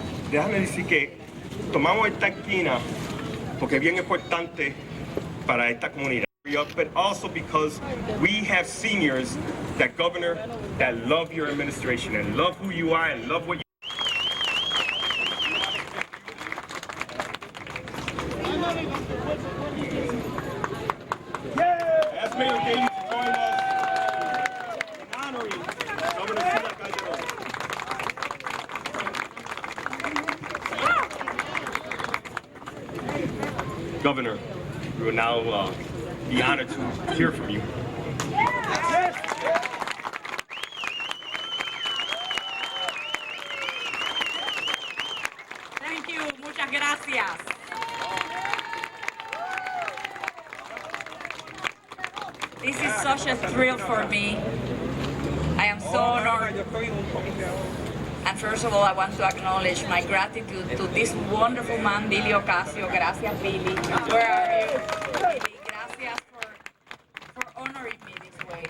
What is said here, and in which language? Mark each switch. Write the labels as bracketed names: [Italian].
[Spanish] Déjame decir que tomamos esta esquina porque es bien importante para esta comunidad. [English] But also because we have seniors that governor that love your administration and love who you are and love what you. Ask Mayor Gaines to join us in honoring Governor Sila Calderon. Governor, we will now be honored to hear from you. Thank you, [Spanish] muchas gracias. [English] This is such a thrill for me. I am so honored. And first of all, I want to acknowledge my gratitude to this wonderful man, Billy Ocasio. [Spanish] Gracias, [English] Billy. Where are you? Billy, [Spanish] gracias [English] for honoring me this way.